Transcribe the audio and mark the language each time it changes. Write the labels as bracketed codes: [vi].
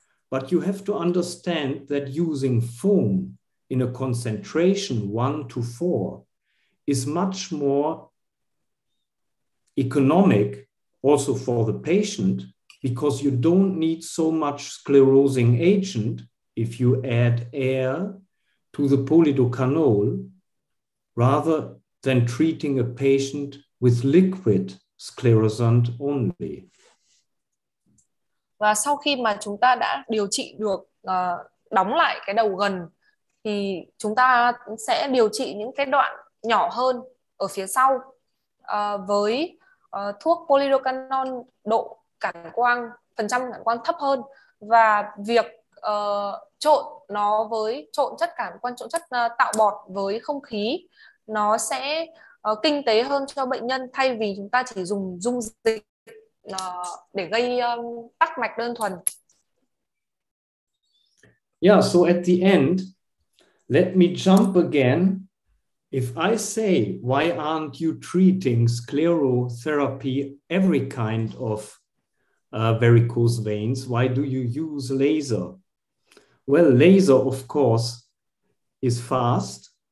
[en] But you have to understand that using foam in a concentration 1 to 4 is much more economic also for the patient, because you don't need so much sclerosing agent if you add air to the polydocanol rather than treating a patient with liquid sclerosant only. [vi] Và sau khi mà chúng ta đã điều trị được đóng lại cái đầu gần thì chúng ta sẽ điều trị những cái đoạn nhỏ hơn ở phía sau với thuốc polydocanol độ cản quang, phần trăm cản quang thấp hơn, và việc trộn chất cản quang, trộn chất tạo bọt với không khí nó sẽ kinh tế hơn cho bệnh nhân, thay vì chúng ta chỉ dùng dung dịch để gây tắc mạch đơn thuần. [en] Yeah, so at the end, let me jump again. If I say, why aren't you treating sclerotherapy, every kind of varicose veins? Why do you use laser? Well, laser, of course, is fast.